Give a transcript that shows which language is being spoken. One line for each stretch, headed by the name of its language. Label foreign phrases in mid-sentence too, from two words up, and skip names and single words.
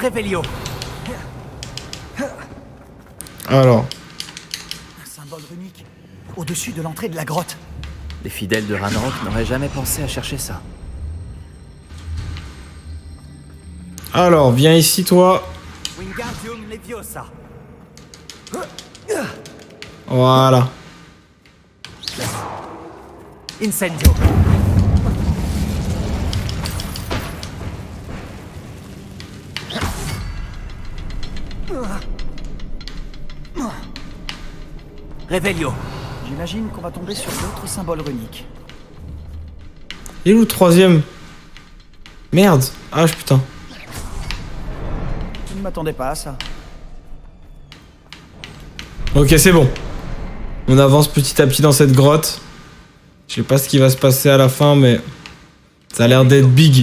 French: Révélio. Alors, Un symbole runique au-dessus de l'entrée de la grotte. Les fidèles de Ranrock n'auraient jamais pensé à chercher ça. alors, viens ici, toi. Wingardium Leviosa. Voilà. Incendio. Révélio. J'imagine qu'on va tomber sur d'autres symboles runiques. Il est où le troisième? Merde. Ah, putain. Je ne m'attendais pas à ça. Ok, c'est bon. On avance petit à petit dans cette grotte. Je sais pas ce qui va se passer à la fin, mais ça a l'air d'être big.